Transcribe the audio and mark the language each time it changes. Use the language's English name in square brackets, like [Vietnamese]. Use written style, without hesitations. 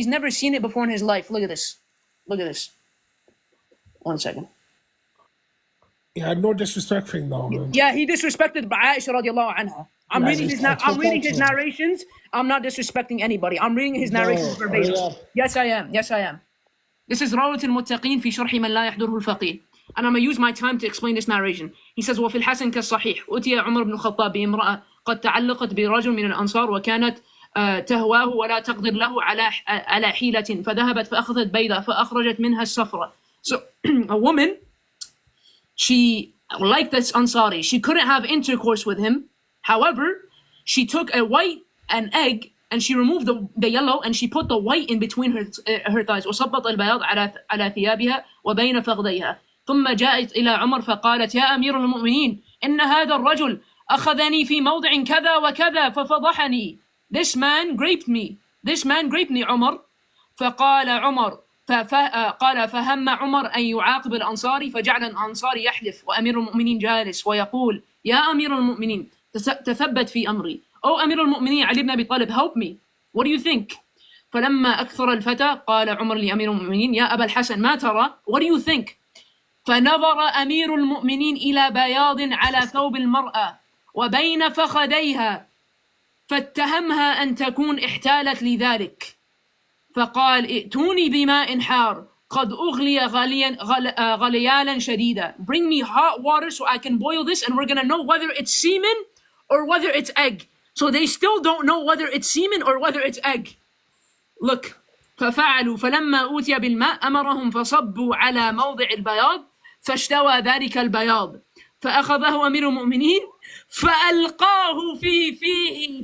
[English] He's never seen it before in his life. Look at this. Look at this. 1 second. Yeah, no disrespecting though. Man. Yeah, he disrespected Aisha radiallahu anha. I'm reading his narrations. I'm not disrespecting anybody. I'm reading his narrations verbatim. Yes, I am. Yes, I am. This is [Arabic] روضة المتقين في شرح من لا يحضره الفقيه. [English] And I'm going to use my time to explain this narration. [Arabic] He says, وفي الحسن كالصحيح أتي عمر بن الخطاب بامرأة قد تعلقت برجل من الأنصار وكانت تهواه ولا تقدر له على حيلة فذهبت فأخذت بيضة فأخرجت منها الصفرة. [English] So a woman, she, like this Ansari, she couldn't have intercourse with him. However, she took an egg, and she removed the yellow, and she put the white in between her thighs. [Arabic] وصبت البياض على ثيابها وبين فخذيها. ثم جاءت إلى عمر فقالت يا أمير المؤمنين إن هذا الرجل أخذني في موضع كذا وكذا ففضحني. [English] This man raped me. عمر. [Arabic] فقال عمر قال فهم عمر أن يعاقب الأنصاري فجعل الأنصاري يحلف وأمير المؤمنين جالس ويقول يا أمير المؤمنين تثبت في أمري. أو أمير المؤمنين علي بن أبي طالب, [English] help me. What do you think? [Arabic] فلما أكثر الفتى قال عمر لأمير المؤمنين يا أبا الحسن ما ترى? [English] What do you think? [Arabic] فنظر أمير المؤمنين إلى بياض على ثوب المرأة وبين فخذيها فاتهمها أن تكون احتالت لذلك فقال ائتوني بماء حار قد أغلي غليانا شديدا. [English] Bring me hot water so I can boil this and we're going to know whether it's semen or whether it's egg. So they still don't know whether it's semen or whether it's egg. Look. [Arabic] ففعلوا فلما أوتي بالماء أمرهم فصبوا على موضع البياض فاشتوى ذلك البياض فأخذه أمير المؤمنين فألقاه في فيه.